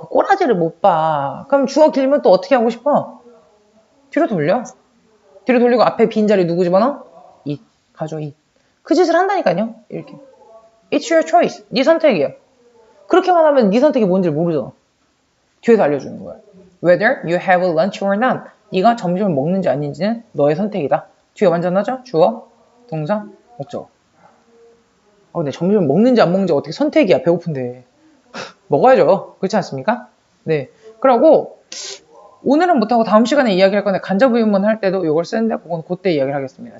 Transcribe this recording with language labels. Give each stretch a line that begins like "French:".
Korean: 그 꼬라지를 못 봐. 그럼 주어 길면 또 어떻게 하고 싶어? 뒤로 돌려. 뒤로 돌리고 앞에 빈자리 누구 집어넣어? it. 가져, it. 그 짓을 한다니까요. 이렇게.
English: It's your choice.
Korean: 네 선택이야. 그렇게만 하면 네 선택이 뭔지를 모르잖아. 뒤에서 알려주는 거야.
English: Whether you have lunch or not.
Korean: 네가 점심을 먹는지 아닌지는 너의 선택이다. 뒤에 완전하죠? 주어, 동사, 목적어. 근데 점심을 먹는지 안 먹는지 어떻게 선택이야. 배고픈데. 먹어야죠. 그렇지 않습니까? 네. 그러고 오늘은 못하고 다음 시간에 이야기할 건데 간접의문문 할 때도 이걸 쓰는데 그건 그때 이야기를 하겠습니다.